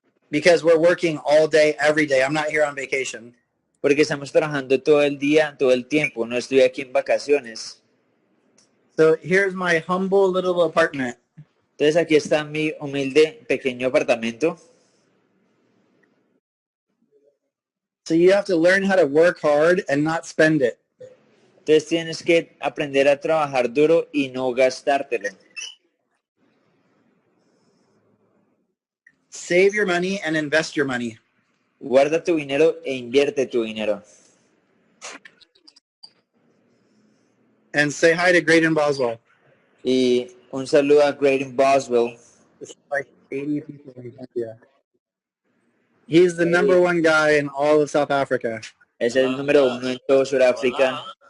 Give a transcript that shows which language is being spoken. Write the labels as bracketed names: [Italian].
[English] because we're working all day, every day. I'm not here on vacation. [Spanish] Porque estamos trabajando todo el día, todo el tiempo. No estoy aquí en vacaciones. [English] So here's my humble little apartment. [Spanish] Entonces aquí está mi humilde pequeño apartamento. [English] So you have to learn how to work hard and not spend it. [Spanish] Entonces tienes que aprender a trabajar duro y no gastártelo. [English] Save your money and invest your money. [Spanish] Guarda tu dinero e invierte tu dinero. [English] And say hi to Greadon Boswell. [Spanish] Y un saludo a Greadon Boswell. [English] It's like 80 people in India. He's the number one guy in all of South Africa. [Spanish] Es el número uno en todo Sudáfrica.